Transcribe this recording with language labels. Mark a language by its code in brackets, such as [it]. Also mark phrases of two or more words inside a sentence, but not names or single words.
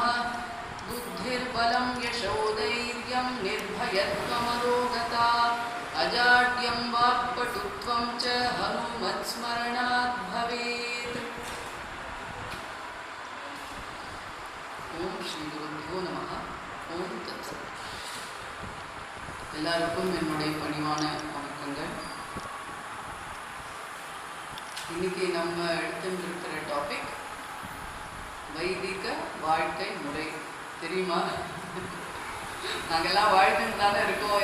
[sa] बुद्धिर्बलं यशोधैर्यं निर्भयत्वमरोगता अजाड्यं वाक्पटुत्वं च हनुमत्स्मरणात् भवेत्। ओम श्री गुरुभ्यो नमः। ओम तत्सत्। [ta] எல்லாருக்கும் என்னுடைய பணிவான வணக்கங்கள். இன்னைக்கு நம்ம எடுத்துட்டு டாபிக் வைதிக வாழ்க்கை முறை. தெரியுமா? நாங்கெல்லாம் வாழ்ந்துட்டு தானே இருக்கோம்.